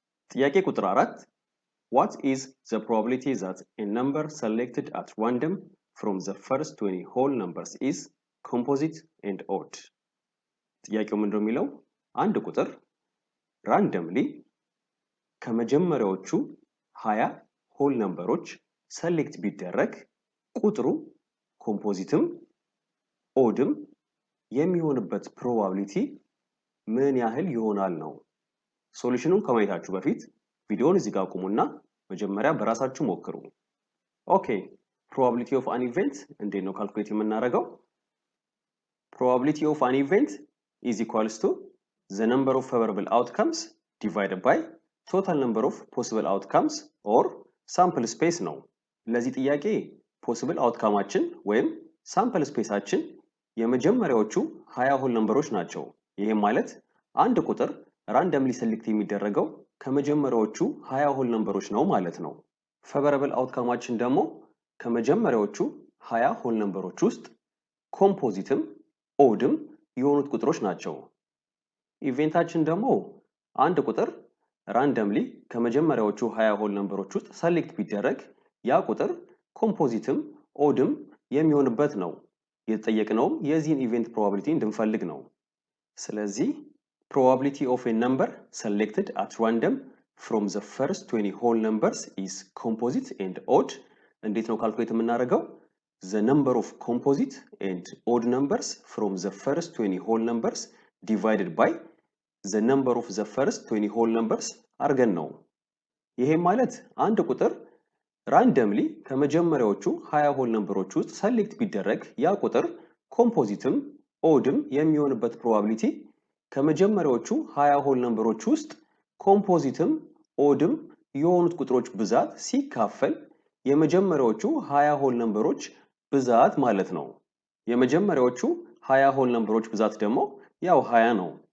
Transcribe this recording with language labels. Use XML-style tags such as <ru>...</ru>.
<am>ጥያቄ ቁጥር 4</am> <en>What is the probability that a number selected at random from the first 20 whole numbers is composite and odd?</en> <am>ጥያቄው ምንድነው የሚለው አንድ ቁጥር randomly ከመጀመሪያዎቹ 20 whole numberዎች select ቢደረግ ቁጥሩ compositeም oddም የሚሆንበት probability ምን ያህል ይሆናል ነው። ሶሉሽኑን ከማየታችሁ በፊት ቪዲዮውን እዚህ ጋር አቁሙና መጀመሪያ በራሳችሁ ሞክሩ። ኦኬ probability of an event እንዴት ነው ካልኩሌት የምናደርገው?</am> <en>Probability of an event is equals to the number of favorable outcomes divided by total number of possible outcomes or sample space</en> <am>ነው። ለዚህ ጥያቄ possible outcomeአችን ወይም sample spaceአችን የመጀመሪያዎቹ 20 whole numberዎች ናቸው። ይሄም ማለት አንድ ቁጥር randomly select የሚደረገው ከመጀመሪያዎቹ 20 whole numberዎች ነው ማለት ነው። favorable outcomeአችን ደግሞ ከመጀመሪያዎቹ 20 whole numberዎች ውስጥ compositeም oddም የሆኑት ቁጥሮች ናቸው። ኢቨንታችን ደግሞ አንድ ቁጥር randomly ከመጀመሪያዎቹ 20 whole numberዎች ውስጥ select ቢደረግ ያ ቁጥር compositeም oddም የሚሆንበት ነው። የተጠየቅነውም የዚህን ኢቨንት probability እንድንፈልግ ነው። ስለዚህ</am> <en>probability of a number selected at random from the first 20 whole numbers is composite and odd.</en> <am>እንዴት ነው ካልኩሌት የምናደርገው?</am> <en>The number of composite and odd numbers from the first 20 whole numbers divided by the number of the first 20 whole numbers</en> <am>አድርገን ነው። ይሄ ማለት አንድ ቁጥር randomly ከመጀመሪያዎቹ 20 whole numberዎች ውስጥ select ቢደረግ ያ ቁጥር compositeም oddም የሚሆንበት probability ከመጀመሪያዎቹ 20 whole numberዎች ውስጥ compositeም oddም የሆኑት ቁጥሮች ብዛት ሲካፈል የመጀመሪያዎቹ 20 whole numberዎች ብዛት ማለት ነው። የመጀመሪያዎቹ 20 whole numberዎች ብዛት ደግሞ ያው 20 ነው።</am>